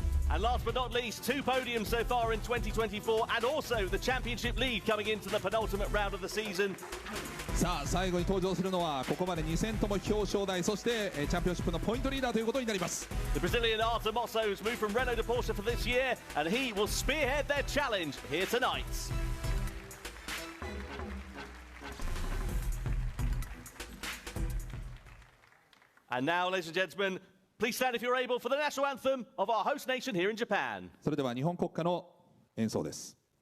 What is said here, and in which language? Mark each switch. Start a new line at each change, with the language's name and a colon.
English: And last but not least, 2 podiums so far in 2024, and also the championship lead coming into the penultimate round of the season.
Japanese: さあ最後に登場するのはここまで2戦とも表彰台、そしてチャンピオンシップのポイントリーダーということになります。
English: The Brazilian Arthur Mosso's moved from Renault to Porsche for this year, and he will spearhead their challenge here tonight. And now, ladies and gentlemen, please stand if you're able for the national anthem of our host nation here in Japan.
Japanese: それでは日本国歌の演奏です。